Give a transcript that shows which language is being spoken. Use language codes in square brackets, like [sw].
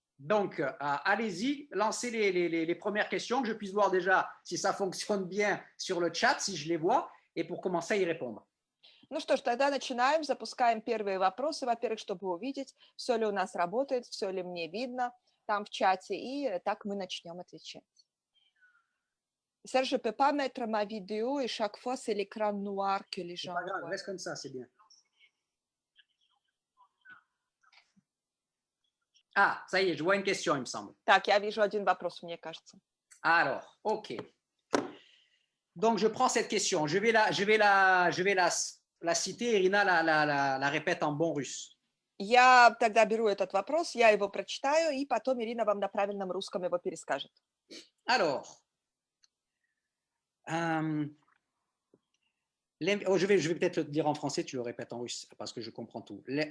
[fr] Donc, allez-y, lancez les premières questions, que je puisse voir déjà si ça fonctionne bien sur le chat, si je les vois, et pour commencer à y répondre. [ru] Ну что ж, тогда начинаем, запускаем первые вопросы, во-первых, чтобы увидеть, все ли у нас работает, все ли мне видно там в чате, и так мы начнем отвечать. [fr] Serge, je ne peux pas mettre ma vidéo et chaque fois c'est l'écran noir que les gens voient. C'est pas grave, voient. reste comme ça, c'est bien. Ah, ça y est, je vois une question, il me semble. [ru] Так, я вижу один вопрос, мне кажется. [fr] Alors, OK. Donc, je prends cette question. Je vais la citer. Irina la répète en bon russe. [ru] Я тогда беру этот вопрос, я его прочитаю, и потом Ирина вам на правильном русском его перескажет. [fr] Alors, je vais peut-être le dire en français, tu le répètes en russe, parce que je comprends tout.